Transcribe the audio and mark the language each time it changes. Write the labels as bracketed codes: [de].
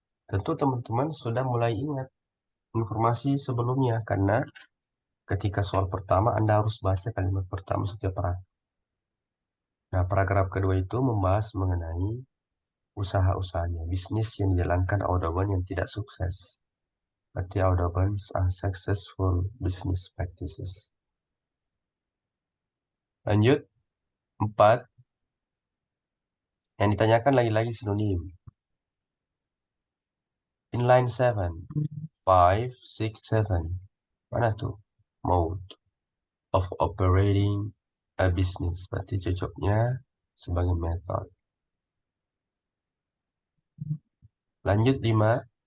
[id] Tentu teman-teman sudah mulai ingat informasi sebelumnya karena Ketika soal pertama, Anda harus baca kalimat pertama setiap paragraf. Nah, paragraf kedua itu membahas mengenai usaha-usahanya, bisnis yang dijalankan Audubon yang tidak sukses. Berarti [en] Audubon's unsuccessful business practices. [id] Lanjut, 4. Yang ditanyakan lagi-lagi sinonim. [en] In line 7, 5, 6, 7. [id] Mana tuh? [en] Mode of operating a business. [id] Berarti cocoknya sebagai method. Lanjut 5.